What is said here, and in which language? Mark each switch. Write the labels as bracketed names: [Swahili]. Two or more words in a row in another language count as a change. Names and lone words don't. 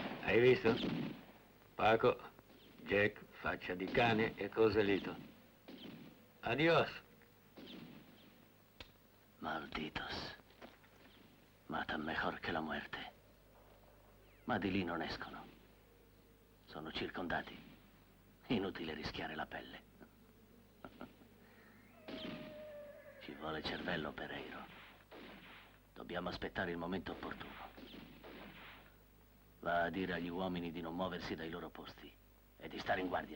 [Italian] Hai visto? Paco, Jack, faccia di cane e Coselito. [Spanish] Adios. Malditos. Matan mejor que la muerte. [Italian] Ma di lì non escono. Sono circondati. Inutile rischiare la pelle. Ci vuole cervello, Pereiro. Dobbiamo aspettare il momento opportuno. Va a dire agli uomini di non muoversi dai loro posti e di stare in guardia.